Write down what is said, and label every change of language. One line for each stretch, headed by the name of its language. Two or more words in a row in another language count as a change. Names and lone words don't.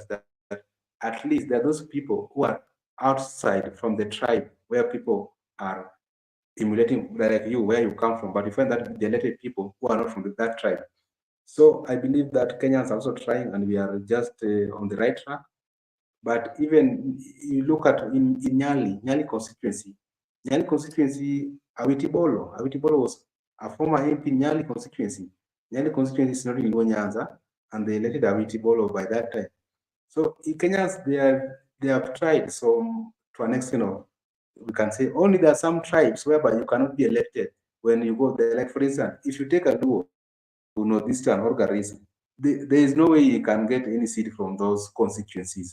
English: That at least there are those people who are outside from the tribe where people are emulating like you, where you come from, but you find that the elected people who are not from that tribe. So I believe that Kenyans are also trying, and we are just on the right track. But even you look at in Nyali constituency, Awiti Bolo was a former MP in Nyali constituency. Nyali constituency is not in Luo Nyanza, and they elected Awiti Bolo by that time. So in Kenyans, they have tried. So to an extent of, we can say only there are some tribes whereby you cannot be elected when you go there. Like for instance, if you take a Luo, Northeastern or Garissa, there is no way you can get any seat from those constituencies.